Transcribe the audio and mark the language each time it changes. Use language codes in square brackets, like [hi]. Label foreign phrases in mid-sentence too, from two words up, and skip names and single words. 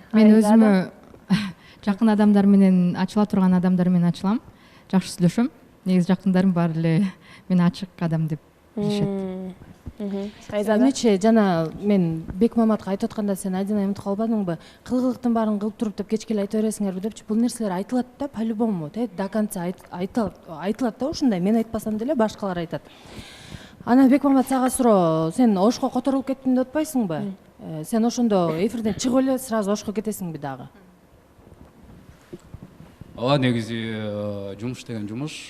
[ky] Мен өзүмө жакын адамдар менен ачыла турган адамдар менен ачылам. Жакшы сүйлөшөм. Негизи жакындарым баары эле мен ачык адам деп билишет. Эмнечи жана мен Бекмаматка айтып атканда сен Адинай умтуп калбадыңбы? Кылгылыктын баарын кылып туруп деп кечке эле айта бересиңерби депчи. Бул нерселер айтылат да по-любому, [ru] до конца [ky] айтылат да ушундай. Мен айтпасам деле башкалар айтат. Анан Бекмамат сага суроо, сен ошко которулуп кеттим деп атпайсыңбы? Сен ошондо эфирден чыгып эле сразу ошко кетесиңби дагы? Ооба, негизи жумуш деген жумуш.